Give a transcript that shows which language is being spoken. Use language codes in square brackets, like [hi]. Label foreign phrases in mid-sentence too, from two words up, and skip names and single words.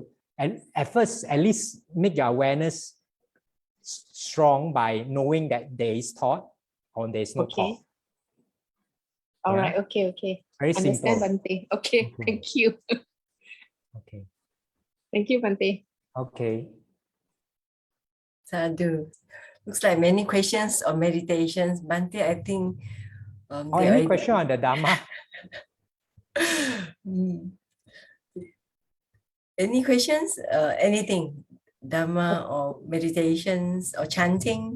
[en] And at first, at least make your awareness strong by knowing that there is thought or there is no thought. All Yeah. right, okay. Very Understand, simple. Bhante. Okay, Okay. thank you. Okay. Thank you, Bhante. Okay. Sadhu. Looks like many questions on meditations. Bhante, I think. Or any question on the Dharma? Any questions? Anything? Dharma or meditations or chanting?